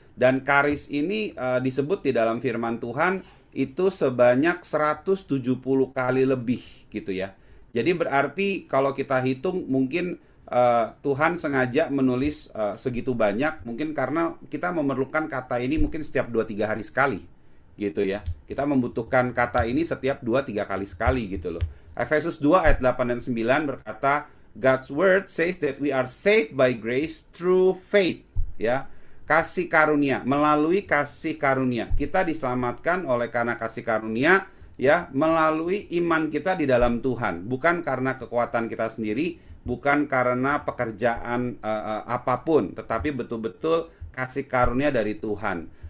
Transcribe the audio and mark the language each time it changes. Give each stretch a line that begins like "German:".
Indonesian: Dan karis ini disebut di dalam firman Tuhan itu sebanyak 170 kali lebih gitu ya. Jadi berarti kalau kita hitung mungkin Tuhan sengaja menulis segitu banyak, mungkin karena kita memerlukan kata ini mungkin setiap 2-3 hari sekali gitu ya. Kita membutuhkan kata ini setiap 2-3 kali sekali gitu loh. Efesus 2 ayat 8 dan 9 berkata,
English: God's word says that we are saved by grace through faith, ya.
Indonesian: Kasih karunia, melalui kasih karunia. Kita diselamatkan oleh karena kasih karunia, ya, melalui iman kita di dalam Tuhan, bukan karena kekuatan kita sendiri, bukan karena pekerjaan apapun, tetapi betul-betul kasih karunia dari Tuhan.